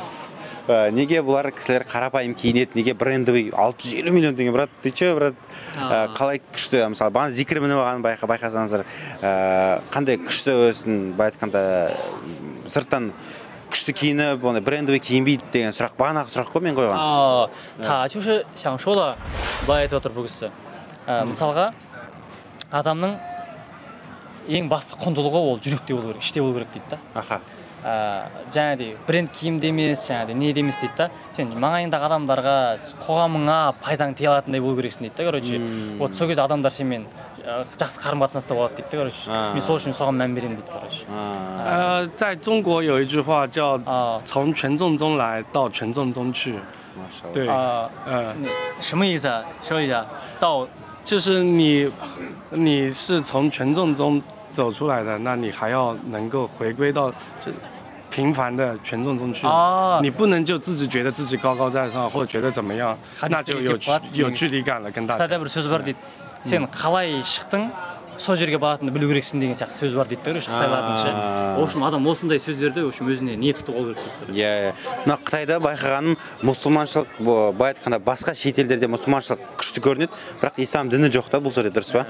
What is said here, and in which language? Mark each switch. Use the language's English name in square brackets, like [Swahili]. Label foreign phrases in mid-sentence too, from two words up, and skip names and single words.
[Kazakh] Неге бұлар кісілер қарапайым киінеді, неге брендовый 650 миллион теңге, [Russian] брат, ты че, брат? [Kazakh] Қалай күшті, мысалы, бана зикір мініп алғанын байқасаңыздар, қандай күшті өсін, айтқанда сырттан күшті киініп, брендовый киінбейді деген сұрақ, бағанағы сұрақ қой мен қойған. [Chinese] 他就是想说的， [Kazakh] былай айтып отыр бұл кісі. Мысалға, адамның ең басты құндылығы ол жүректе болу керек, іште болу керек дейді да. Аха. Жаңағыдай бренд киімде емес, жаңағыдай не емес дейді да. Сен маңайындағы адамдарға, қоғамыңа пайдаң тие алатындай болу керексің дейді да, короче. Вот сол кезде адамдар сенімен жақсы қарым-қатынаста болады дейді да, короче. Мен сол үшін соған мән беремін дейді, короче. [Chinese] 在中国有一句话叫从权重中来到权重中去。对，什么意思啊？说一下。到就是你是从权重中走出来的，那你还要能够回归到平凡的权重中去。你不能就自己觉得自己高高在上，或者觉得怎么样，那就有距離感了跟大家。 [Kazakh] бір сөз бар дейді. Сен қалай шықтың, сол жерге баратынды білу керексің деген сияқты сөз бар дейді да, Қытайлардың ше. [Russian] В общем, [Kazakh] адам осындай сөздерді өзіне не тұтып алу керек дейді. Иә, мына Қытайда байқағаным мұсылманшылық, былай айтқанда басқа шет елдерде мұсылманшылық күшті көрінеді, бірақ ислам діні жоқ та бұл жерде, дұрыс па?